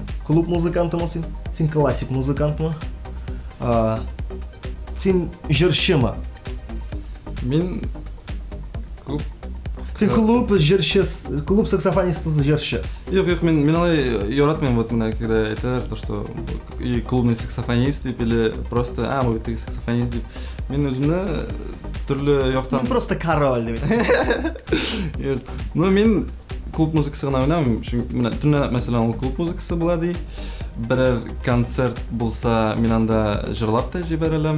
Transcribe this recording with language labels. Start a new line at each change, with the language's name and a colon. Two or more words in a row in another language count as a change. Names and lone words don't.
Tatar: Клуб музыкантымы син? Син классик музыкантмы? Син җырчымы? Мин клуб Син клуб җырчы, клуб саксофонисты җырчы. Юк, мин алай яратмыйм вот менә когда әйтәләр,
Russian: то что и клубный саксофонист
Tatar: дип
Russian: или просто
Tatar: бу бит саксофонист дип. Мин үземне төрле яктан
Russian: Просто король
Tatar: дип әйтәсең. Юк. Ну мин клуб музыкасы гына уйнамыйм. Менә төнлә мәсәлән ул клуб музыкасы була ди. Берәр концерт булса, мин анда җырлап та җибәрәләм.